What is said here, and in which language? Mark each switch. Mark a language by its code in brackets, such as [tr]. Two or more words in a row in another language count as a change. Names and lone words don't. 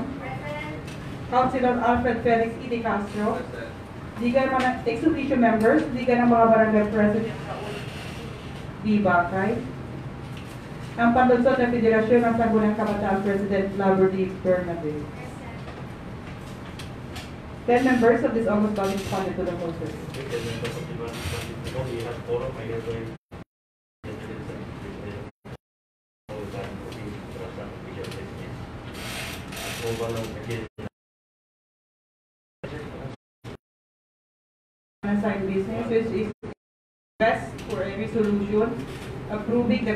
[tl] Councilor Alfred Felix E. De Castro. Liga ng mga [en] ex-officio members, [tl] Liga ng mga barangay president di Bakay. Ang panlunsod ng Federasyon ng Sangguniang Kabataan President Labor D. Bernabe. [en] 10 members of this August body responded to the process. Unassigned business, which is best for a resolution approving the